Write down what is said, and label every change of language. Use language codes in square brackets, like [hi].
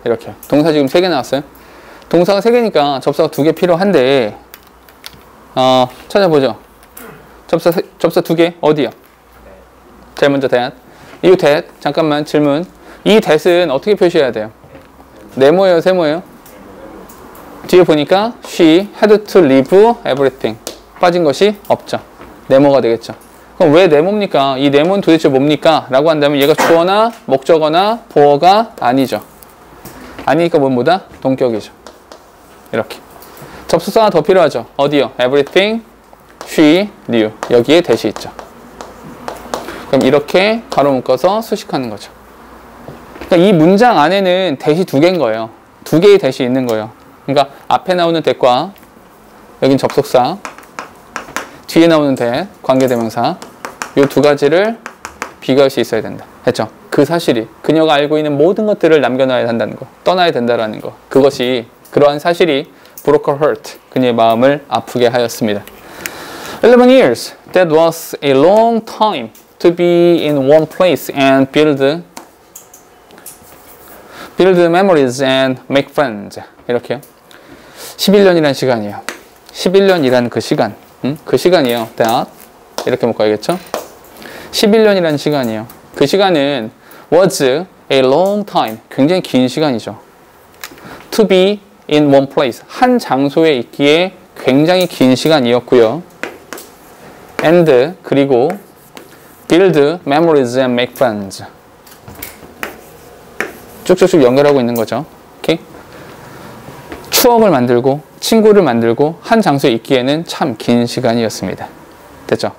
[ko] 이렇게. 동사 지금 3개 나왔어요. 동사가 3개니까 접사가 2개 필요한데 찾아보죠. 접사 2개 어디요? 제일 먼저 that. 이 that 잠깐만 질문. 이 that은 어떻게 표시해야 돼요? 네모예요, 세모예요? 뒤에 보니까 [en] she had to leave everything. [ko] 빠진 것이 없죠. 네모가 되겠죠. 그럼 왜 네모입니까? 이 네모는 도대체 뭡니까? 라고 한다면 얘가 주어나 목적어나 보어가 아니죠. 아니니까 뭐다? 동격이죠. 이렇게. 접속사가 더 필요하죠. 어디요? [en] everything she knew. [ko] 여기에 대시 있죠. 그럼 이렇게 가로 묶어서 수식하는 거죠. 그러니까 이 문장 안에는 대시 2개인 거예요. 2개의 대시 있는 거예요. 그러니까 앞에 나오는 that과 여긴 접속사, 뒤에 나오는 that, 관계대명사 이 2가지를 비교할 수 있어야 된다. 했죠? 그 사실이 그녀가 알고 있는 모든 것들을 남겨놔야 한다는 거, 떠나야 된다라는 거. 그것이 그러한 사실이 [en] broke her heart. [ko] 그녀의 마음을 아프게 하였습니다. [en] 11 years. That was a long time to be in one place and build memories and make friends. [ko] 이렇게요. 11년이라는 시간이에요. 11년이라는 그 시간. 그 시간이에요. that. 이렇게 묶어야겠죠? 11년이라는 시간이에요. 그 시간은 was a long time. 굉장히 긴 시간이죠. [en] To be in one place. [ko] 한 장소에 있기에 굉장히 긴 시간이었고요. [en] And [ko] 그리고 [en] build memories and make friends. [ko] 쭉쭉쭉 연결하고 있는 거죠. 오케이? 추억을 만들고 친구를 만들고 한 장소에 있기에는 참 긴 시간이었습니다. 됐죠?